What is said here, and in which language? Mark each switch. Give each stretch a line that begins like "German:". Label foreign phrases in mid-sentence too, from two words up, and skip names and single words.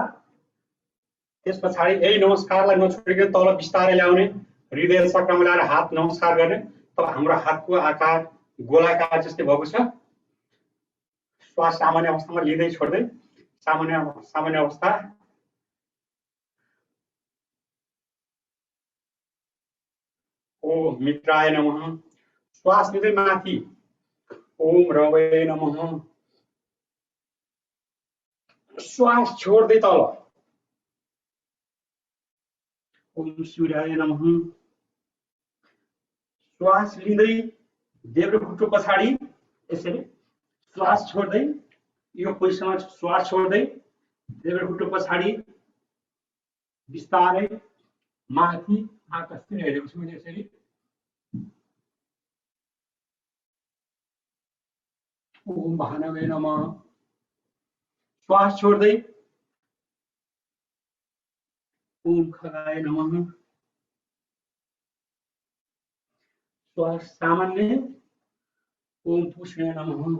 Nepali: त्यस पछाडि यही नमस्कारलाई नछोडिकन तल बिस्तारै ल्याउने, हृदय चक्रमा ल्याएर हात नमस्कार गर्ने। तब हाम्रो हातको आकार गोलाकार जस्तै भएको छ। श्वास सामान्य अवस्थामा लिँदै छोड्दै सामान्य अवस्था।
Sanskrit: ओम मित्राय नमः।
Nepali: श्वास लिँदै माथि
Sanskrit: ओम रवै नमः।
Nepali: श्वास छोड्दै तल
Sanskrit: ओम सूर्याय नमः।
Nepali: श्वास लिँदै देब्रे खुट्टो पछाडि यसरी श्वास छोड्दै यो पोजिसनमा श्वास छोड्दै देब्रे खुट्टो पछाडि बिस्तारै माथि आकाशतिर हेरेको छु मैले यसरी।
Sanskrit: ओम भानवे नमः।
Nepali: श्वास छोड्दै
Sanskrit: ओम खगाय नमः।
Nepali: श्वास सामान्य
Sanskrit: ओम पुष्णे नमः।